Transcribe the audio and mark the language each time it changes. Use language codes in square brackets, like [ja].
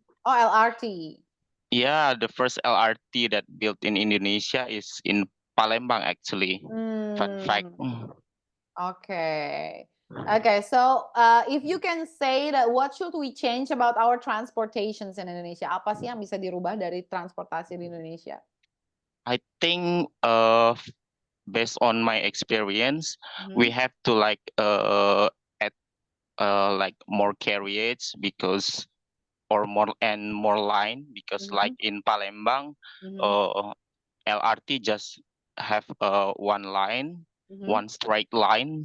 [en] Oh, LRT. Yeah, the first LRT that built in Indonesia is in Palembang actually. Fun fact. Okay. So if you can say that what should we change about our transportations in Indonesia? [id] Apa sih yang bisa dirubah dari transportasi di Indonesia? [en] I think based on my experience, we have to like add like more carriage because or more line because like in Palembang, LRT just have one line, one straight line.